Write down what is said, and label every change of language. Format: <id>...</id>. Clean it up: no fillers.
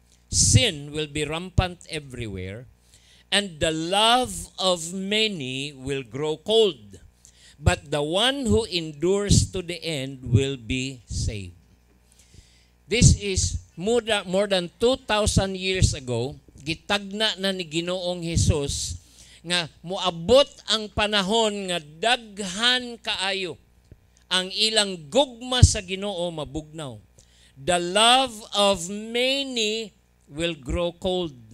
<en>Sin will be rampant everywhere, and the love of many will grow cold. But the one who endures to the end will be saved. This is more than 2,000 years ago.</en> <ceb>Gitagna na ni Ginoong Hesus nga moabot ang panahon nga daghan kaayo ang ilang gugma sa Ginoo mabugnaw.</ceb> <en>The love of many will grow cold.</en>